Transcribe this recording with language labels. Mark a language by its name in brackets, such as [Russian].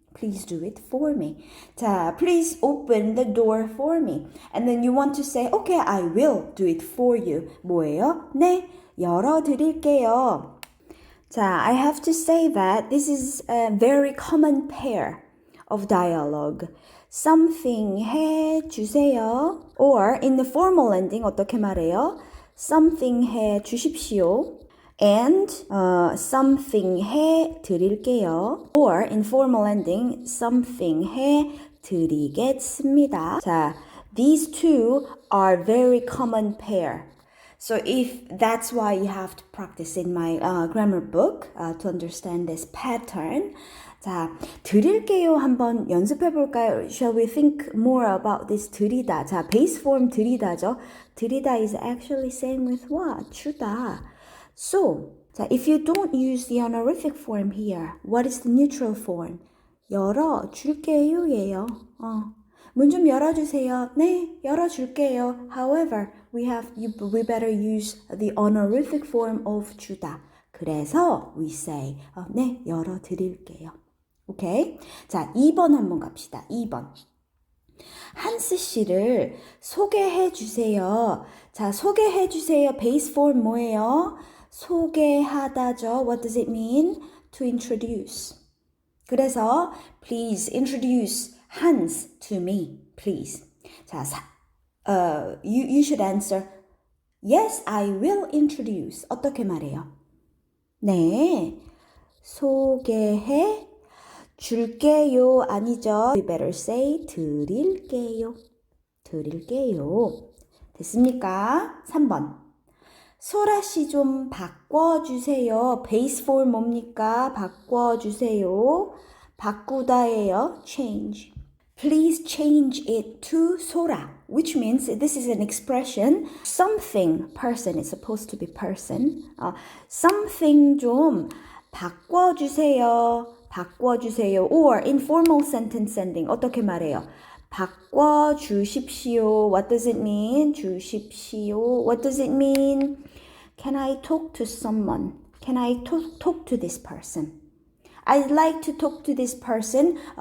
[English] Please do it for me. 자, please open the door for me. And then you want to say, okay, I will do it for you. [Korean] 뭐예요? 네, 열어드릴게요. [English] 자, I have to say that this is a very common pair of dialogue. [Korean] Something 해 주세요. [English] Or in the formal ending [Korean] 어떻게 말해요? Something 해 주십시오. And something 해 드릴게요. [English] Or in formal ending, something 해 드리겠습니다. 자, these two are very common pair. So if that's why you have to practice in my grammar book to understand this pattern. [Korean] 자, 드릴게요 한번 연습해 볼까요? [English] Shall we think more about this 드리다? 자, base form 드리다죠. 드리다 is actually same with what? [Korean] 주다. [English] So, 자, if you don't use the honorific form here, what is the neutral form? [Korean] 열어줄게요 예요. 문 좀 열어주세요. 네, 열어줄게요. [English] However, we better use the honorific form of 주다. [Korean] 그래서 [English] we say, [Korean] 네, 열어드릴게요. 오케이? 자, 2번 한번 갑시다. 2번. 한스 씨를 소개해 주세요. 자, 소개해 주세요. 베이스 폼 뭐예요? 소개하다죠. [English] What does it mean? To introduce. [Korean] 그래서 [English] please introduce Hans to me, please. 자, you should answer yes, I will introduce. [Korean] 어떻게 말해요? 네, 소개해 줄게요 아니죠. [English] We better say 드릴게요. [Korean] 드릴게요. 됐습니까? 3번. 소라씨 좀 바꿔주세요. 베이스 form 뭡니까? 바꿔주세요. 바꾸다예요. change. [English] Please change it to 소라, which means this is an expression. Something, person is supposed to be person. [Korean] Something 좀 바꿔주세요. 바꿔주세요. [English] Or informal sentence ending. [Korean] 어떻게 말해요? 바꿔주십시오. [English] What does it mean? 주십시오. What does it mean? Can I talk to someone? Can I talk to this person? I'd like to talk to this person.